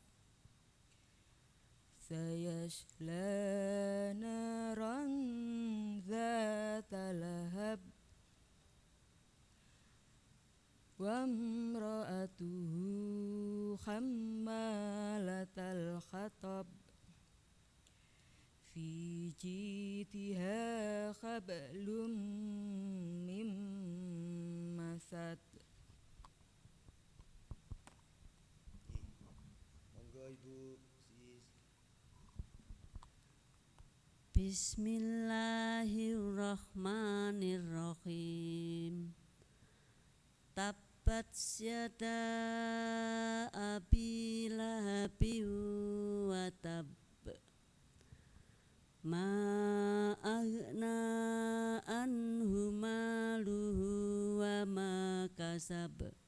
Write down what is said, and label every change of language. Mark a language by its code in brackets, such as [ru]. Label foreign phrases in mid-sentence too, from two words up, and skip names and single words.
[ar] سيصلى نارا ذات لهب وامرأته حمالة الحطب في جيدها حبل من مسد. [jv] Monggo Ibu Sis. [ar] بسم الله الرحمن الرحيم. تبت يدا أبي لهب وتب. ما أغنى عنه ماله وما كسب.